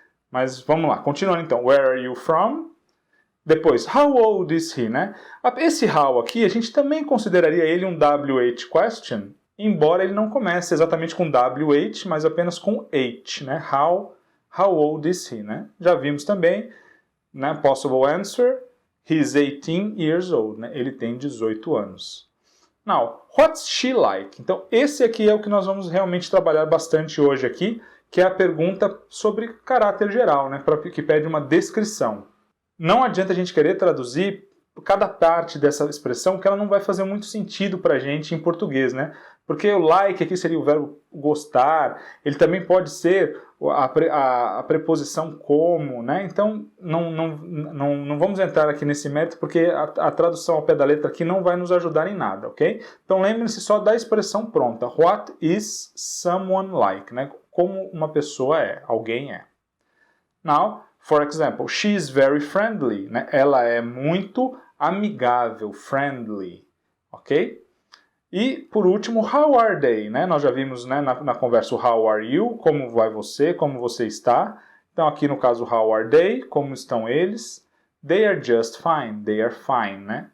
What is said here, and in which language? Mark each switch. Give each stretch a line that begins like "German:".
Portuguese: Mas vamos lá, continuando então.
English: Where are you from?
Portuguese: Depois,
English: how old is he, né?
Portuguese: Esse how aqui, a gente também consideraria ele um WH question, embora ele não comece exatamente com WH, mas apenas com H, né?
English: How old is he,
Portuguese: né? Já vimos também, né?
English: Possible answer, he's 18 years old, né?
Portuguese: Ele tem 18 anos.
English: Now, what's she like?
Portuguese: Então, esse aqui é o que nós vamos realmente trabalhar bastante hoje aqui, que é a pergunta sobre caráter geral, né? Que pede uma descrição. Não adianta a gente querer traduzir cada parte dessa expressão, que ela não vai fazer muito sentido para a gente em português, né? Porque o like aqui seria o verbo gostar, ele também pode ser a preposição como, né? Então, não vamos entrar aqui nesse mérito, porque a tradução ao pé da letra aqui não vai nos ajudar em nada, ok? Então, lembre-se só da expressão pronta.
English: What is someone like,
Portuguese: né? Como uma pessoa é, alguém é.
English: Now, for example, she is very friendly, né?
Portuguese: Ela é muito amigável, friendly, ok? E, por último,
English: how are they?
Portuguese: Né? Nós já vimos, né, na conversa o
English: how are you,
Portuguese: como vai você, como você está. Então, aqui no caso,
English: how are they,
Portuguese: como estão eles.
English: They are just fine, they are fine, né?